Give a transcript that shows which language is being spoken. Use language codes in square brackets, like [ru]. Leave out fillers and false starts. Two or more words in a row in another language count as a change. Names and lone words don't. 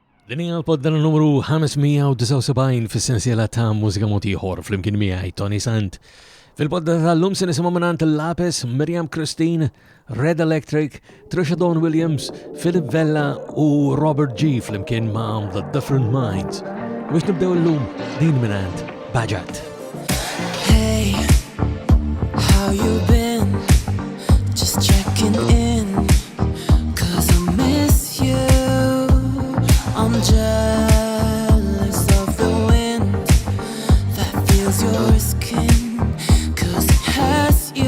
[mt] Din hija l-podda numru 579 fis-sensiela ta' Mużika Mod Ieħor flimkien miegħi Toni Sant. Fil-podda tal-lum se nisimgħu mingħand il-Lapis, Miriam Christine, Red Electric, Trisha Dawn Williams, Philip Vella u Robert G flimkien ma' The Different Minds. Biex nibdew l-lum din mingħand Baġat. [en] Hey, how you been? Just checking in, 'cause I miss you. I'm jealous of the wind that feels your skin, 'cause it has you.